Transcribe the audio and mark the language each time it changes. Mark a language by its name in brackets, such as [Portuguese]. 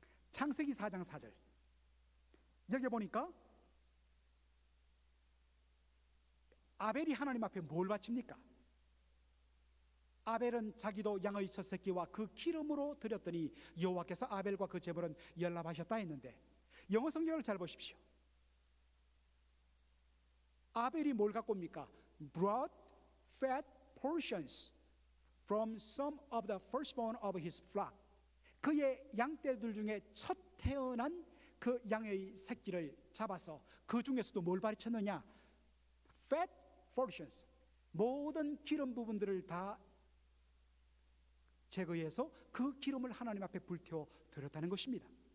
[Korean] 창세기 4장 4절. 여기 보니까 아벨이 하나님 앞에 뭘 바칩니까? 아벨은 자기도 양의 첫 새끼와 그 기름으로 드렸더니 여호와께서 아벨과 그 제물은 연락하셨다 했는데, 영어 성경을 잘 보십시오. 아벨이 뭘 갖고 옵니까? [English] Brought fat portions from some of the firstborn of his flock. [Korean] 그의 양떼들 중에 첫 태어난 그 양의 새끼를 잡아서 그 중에서도 뭘 바쳤느냐? [English] Fat portions. [Korean] 모든 기름 부분들을 다 제거해서 그 기름을 하나님 앞에 불태워 드렸다는 것입니다.